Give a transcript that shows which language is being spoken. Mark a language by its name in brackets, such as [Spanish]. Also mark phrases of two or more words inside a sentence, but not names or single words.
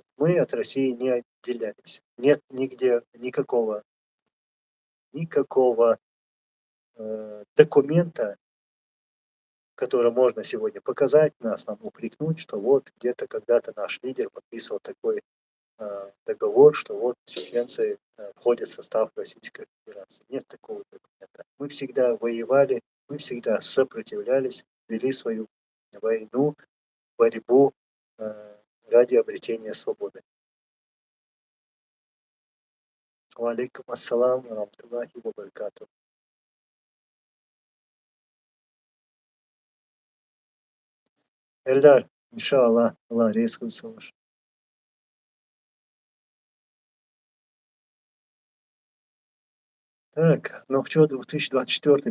[Russian] Мы от России не отделялись. Нет нигде никакого документа, который можно сегодня показать, нас там упрекнуть, что вот где-то когда-то наш лидер подписывал такой договор, что вот чеченцы входят в состав Российской Федерации. Нет такого документа. Мы всегда воевали, мы всегда сопротивлялись, вели свою войну, борьбу ради обретения свободы. [Arabic] وعليكم السلام ورحمة الله وبركاته. [Russian] Эльдар, [Arabic] إن شاء الله, [Russian] Аллах резко слышит. Так, ну что, 2024?